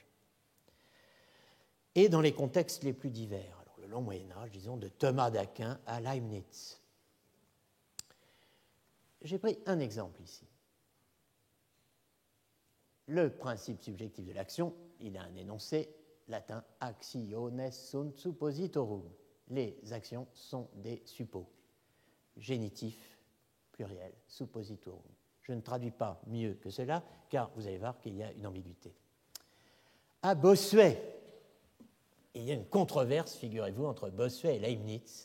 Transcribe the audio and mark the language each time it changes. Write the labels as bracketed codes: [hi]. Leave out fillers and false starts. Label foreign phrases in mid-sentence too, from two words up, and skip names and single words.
[fr] Et dans les contextes les plus divers. Alors, le long Moyen-Âge, disons, de Thomas d'Aquin à Leibniz. J'ai pris un exemple ici. Le principe subjectif de l'action, il a un énoncé latin [la] actiones sunt suppositorum. [fr] Les actions sont des suppos. Génitif, pluriel, suppositorum. Je ne traduis pas mieux que cela, car vous allez voir qu'il y a une ambiguïté. À Bossuet, il y a une controverse, figurez-vous, entre Bossuet et Leibniz.